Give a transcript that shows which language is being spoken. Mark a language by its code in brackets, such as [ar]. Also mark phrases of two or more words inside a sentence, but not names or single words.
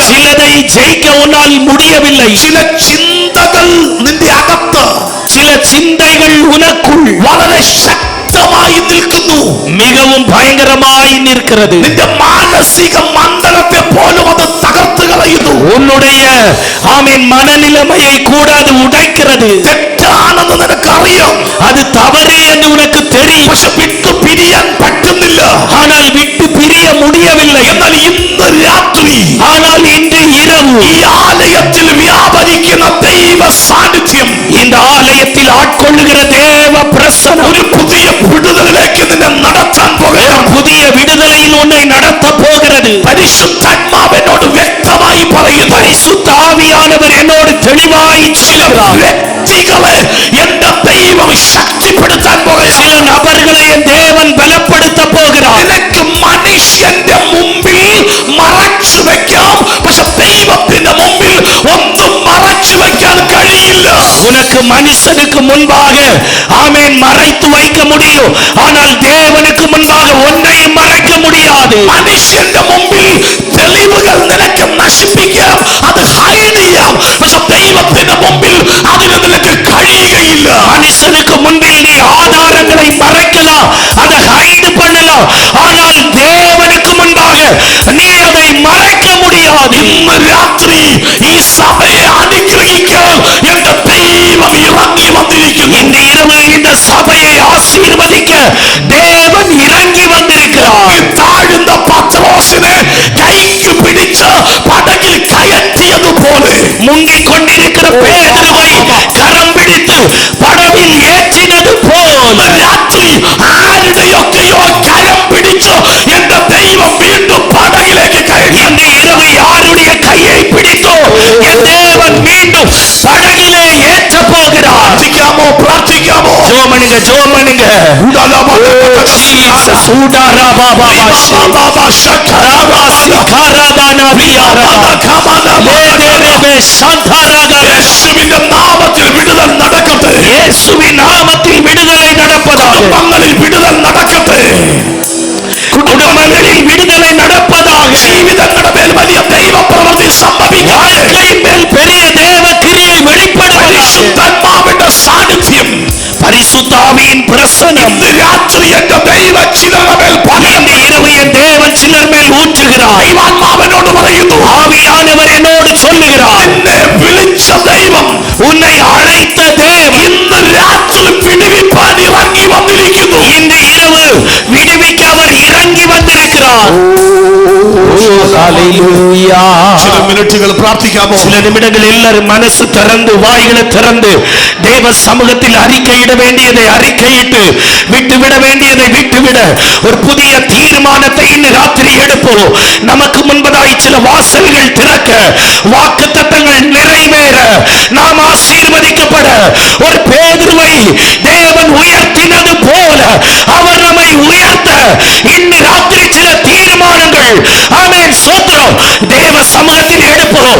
[ta] சிலதை ஜெயிக்க உன்னால் முடியவில்லை. [ml] ചില ചിന്തകൾ നിന്റെ അകത്ത്, [ta] சில சிந்தைகள் உனக்குள் [ml] വളരെ ശക്തമായി നിൽക്കുന്നു. [ta] மிகவும் பயங்கரமாய் நிற்கிறது. [ml] നിന്റെ മാനസിക മണ്ഡലത്തെ പോലും അത് തകർത്ത് കളയുന്നു. [ta] உன்னுடைய ஆமென் மனநிலைமையை கூட அது உடைக்கிறது. [ml] തെറ്റാണെന്ന് നിനക്കറിയാം, [ta] அது தவறு என்று உனக்கு தெரியும். [ml] പക്ഷെ വിട്ടു പിരിയാൻ പറ്റുന്നില്ല. [ta] ஆனால் விட்டு பிரிய முடியவில்லை. [ml] എന്നാൽ ഇന്ന് രാത്രി, [ta] ஆனால் இன்று இரவு [ml] ഈ ആലയത്തിൽ വ്യാപരിക്കുന്ന ദൈവ സാന്നിധ്യം, [ta] இந்த ஆலயத்தில் ஆட்கொள்ளுகிற தேவ பிரசன்னம் [ml] ഒരു പുതിയ വിടുതലിലേക്ക് നിന്നെ നടത്താൻ പോകുകയാണ്. [ta] புதிய விடுதலையில் உன்னை நடத்த போகிறது. [ml] പരിശുദ്ധാത്മാവിനോട് വ്യക്തമായി പറയുന്നു, [ta] பரிசுத்த ஆவியானவர் என்னோடு தெளிவாய் சொல்கிறார். [ml] വ്യക്തികളെ എന്റെ ദൈവം ശക്തിപ്പെടുത്താൻ പോകുകയാണ്. [ta] சில நபர்களை என் தேவன் பலப்படுத்த போகிறார். [ml] നിനക്ക് മനുഷ്യന്റെ മുമ്പിൽ മറച്ചു വെക്കാം, പക്ഷെ ദൈവത്തിന്റെ മുമ്പിൽ ഒന്നും മറച്ചു വെക്കാൻ കഴിയില്ല. [ta] உனக்கு மனுஷனுக்கு முன்பாக ஆமென் மறைத்து வைக்க முடியும், ஆனால் தேவனுக்கு முன்பாக ஒன்றையும் மறைக்க முடியாது. [ml] മനുഷ്യന്റെ മുമ്പിൽ തെളിവുകൾ നിനക്ക് നശിപ്പിക്കാം, അത് ഹൈഡ് ചെയ്യാം, പക്ഷെ ദൈവത്തിന്റെ മുമ്പിൽ അതിന് നിനക്ക് കഴിയുകയില്ല. [ta] மனுஷனுக்கு முன்பில் நீ ஆதாரங்களை மறைக்கலாம், அதை ஹைட் பண்ணலாம், ஆனால் தேவனுக்கு முன்பாக நீ அதை மறைக்க முடியாது. [ml] ഇന്ന് രാത്രി ഈ സഭയെ അനുഗ്രഹിക്കാൻ എന്റെ ദൈവം ഇറങ്ങി വന്നിരിക്കുന്നു. [ta] இந்த இரவு இந்த சபையை ஆசீர்வதிக்க தேவன் இறங்கி வந்திருக்கிறார். [ml] ഈ താഴുന്ന പത്രോസിനെ കൈക്ക് പിടിച്ച് പടകിൽ കയറ്റിയതുപോലെ, [ta] முங்கிக் கொண்டிருக்கிற பேதுருவை கரம் பிடித்து படவில் ஏற்றினது போல் [ml] ഇന്ന് രാത്രി ആരുടെയൊക്കെയോ കരം പിടിച്ച് എന്റെ ദൈവം വീണ്ടും പടകിലേക്ക് കയറ്റി. [ta] இந்த இரவு யாருடைய கையை பிடித்தோ என் தேவன் மீண்டும் படகிலே ஏற்ற போகிறார். [ml] പ്രാർത്ഥിക്കാമോ? പ്രാർത്ഥിക്കാമോ? ஜோமனுங்க ஜோமனுங்க യേശുവിന്റെ നാമത്തിൽ വിടുതൽ നടക്കട്ടെ. [ta] இயேசுவின் நாமத்தில் விடுதலை நடப்பதாக. [ml] കുടുംബങ്ങളിൽ വിടുതൽ നടക്കട്ടെ. [ta] குடும்பங்களில் விடுதலை நடப்பதாக. [ml] ജീവിതങ്ങളുടെ മേൽ വലിയ ദൈവപ്രവൃത്തി സംഭവിക്കട്ടെ. [ta] வாழ்க்கையின் மேல் பெரிய தேவ கிரியை வெளிப்படுவதாக. [ml] പരിശുദ്ധാത്മാവിന്റെ സാന്നിധ്യം, [ta] பரிசுத்த ஆவியின் பிரசன்னம் [ml] ഇന്ന് രാത്രി എന്റെ ദൈവ ചിലരുടെ മേൽ [ta] இந்த இரவு என் தேவன் சிலர் மேல் ஊற்றுகிறார். [ml] ദൈവാത്മാവിനോട് പറയുന്നു, [ta] ஆவியானவர் என்னோடு சொல்லுகிறார், [ml] എന്നെ വിളിച്ച ദൈവം [ta] உன்னை அழைத்த தேவன் [ml] ഇന്ന് രാത്രി വിടുവിപ്പാൻ ഇറങ്ങി വന്നിരിക്കുന്നു. [ta] இந்த இரவு விடுவிக்க அவர் இறங்கி வந்திருக்கிறார். ஹalleluya. [ml] ചില മിനിറ്റുകൾ പ്രാർത്ഥിക്കാമോ? [ta] சில நிமிடங்கள் எல்லாரும் மனசு திறந்து வாய்களை திறந்து தேவ சமூகத்தில் அறிக்கையிட வேண்டியதை அறிக்கையிட்டு விட்டுவிட வேண்டியதை விட்டுவிட ஒரு புதிய தீர்மானத்தை இன்று ராத்திரி எடுப்போம். நமக்கு முன்பதாய் சில வாசல்கள் திறக்க, வாக்குத்தத்தங்கள் நிறைவேற, நாம் ஆசீர்வதிக்கப்பட, ஒரு பேதுருவை தேவன் உயர்த்தினது போல அவர் நம்மை உயர்த்த இன்று ராத்திரி சில தீர்மானங்கள் ஆமென் ஸ்தோத்திரம் தேவ சமூகத்தில் எடுப்போம்.